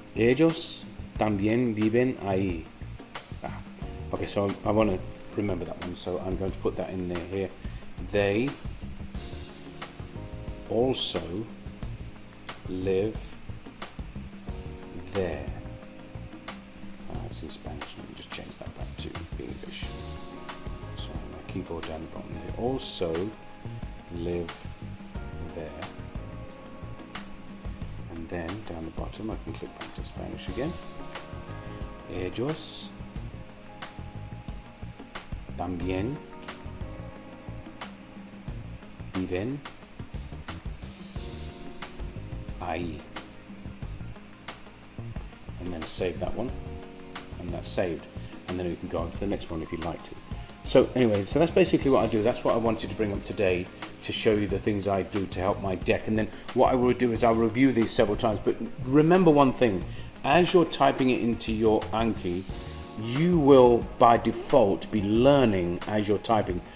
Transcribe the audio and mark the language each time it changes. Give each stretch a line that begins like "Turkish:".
Spanish: Ellos también viven ahí.
English: Okay, so I want to remember that one, so I'm going to put that in there here. They also live there. It's in Spanish. Let me just change that back to English. So my keyboard down the bottom. They also live there. And then down the bottom I can click back to Spanish again.
Spanish: Ellos también viven ahí.
English: And then save that one. And that's saved. And then we can go on to the next one if you'd like to. So anyway, so that's basically what I do. That's what I wanted to bring up today, to show you the things I do to help my deck. And then what I will do is I'll review these several times. But remember one thing, as you're typing it into your Anki, you will by default be learning as you're typing.